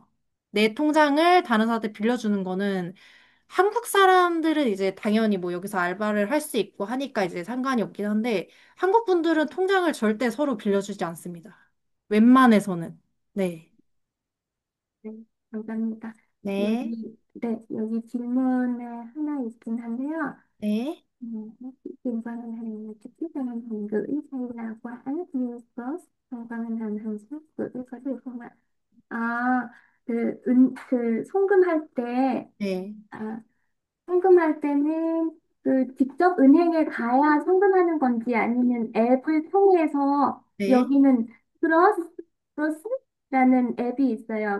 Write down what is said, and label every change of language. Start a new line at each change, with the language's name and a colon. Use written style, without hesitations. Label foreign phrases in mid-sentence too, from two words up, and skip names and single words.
Korean: 내 통장을 다른 사람한테 빌려주는 거는 한국 사람들은 이제 당연히 뭐 여기서 알바를 할 수 있고 하니까 이제 상관이 없긴 한데 한국 분들은 통장을 절대 서로 빌려주지 않습니다. 웬만해서는. 네. 네, 감사합니다. 네. 여기 질문에 하나 있긴 한데요. 네.
Vietnamese: 혹시 tiền qua ngân hàng là trực tiếp cho ngân hàng gửi hay là qua app như Cross hay qua ngân hàng hàng xuất gửi có được không ạ?
Korean: 아, 송금할 때, 네. 아, 송금할 때는 직접 은행에 가야 송금하는 건지 아니면 앱을 통해서 네. 여기는 크로스라는 앱이 있어요.